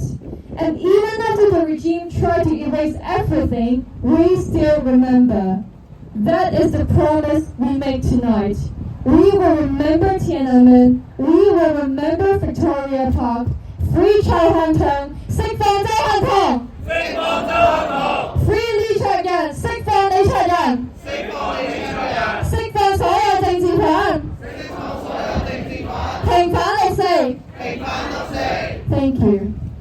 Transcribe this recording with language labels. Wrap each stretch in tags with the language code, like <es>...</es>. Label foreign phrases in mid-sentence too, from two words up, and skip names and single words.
<en>And even after the regime tried to erase everything, we still remember. That is the promise we make tonight. We will remember Tiananmen. We will remember Victoria Park. Free Chao Hong Kong.</en> <yue>釋放周幸彤。釋放周幸彤。Free 李卓人。釋放李卓人。釋放李卓人。釋放所有政治犯。釋放所有政治犯。平反六四。</yue> <en>say. A final say. Thank you.</en>